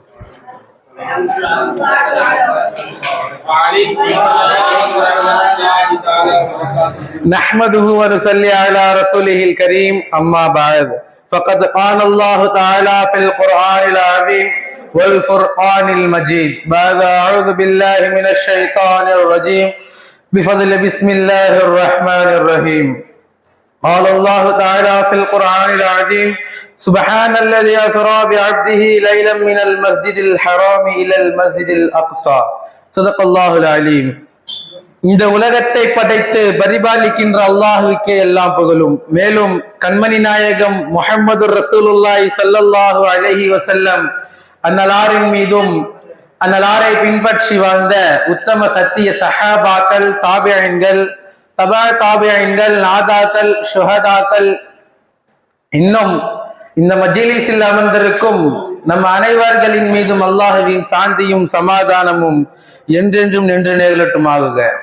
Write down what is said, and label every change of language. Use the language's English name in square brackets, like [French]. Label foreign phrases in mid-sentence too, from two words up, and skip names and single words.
[Arabic] نحمده ونصلي على رسوله الكريم أما بعد فقد قال الله تعالى في القرآن العظيم والفرقان المجيد بعد أعوذ بالله من الشيطان الرجيم بفضل بسم الله الرحمن الرحيم. قال الله تعالى في القرآن العظيم سبحان الذي أسرى بعبده ليلا من المسجد الحرام إلى المسجد الأقصى صدق الله العليم. [Tamil] இந்த உலகத்தை படைத்து பரிபாலிக்கின்ற அல்லாஹ்வுக்கே எல்லாம் புகழும். மேலும் கண்மணி நாயகம் முஹம்மது [Arabic] رسول الله صلى الله عليه وسلم [Tamil] அன்னலாரின் மீதும் அன்னலாரை பின்பற்றி வாழ்ந்த உத்தம சத்திய சஹாபாக்கள், தாபியீன்கள், தபா தாபியீன்கள், நாதாக்கள், ஷுஹதாக்கள், இன்னும் இந்த மஜ்லிஸில் அமர்ந்திருக்கும் நம் அனைவர்களின் மீதும் அல்லாஹ்வின் சாந்தியும் சமாதானமும் என்றென்றும் நின்று நிகழட்டுமாகுக.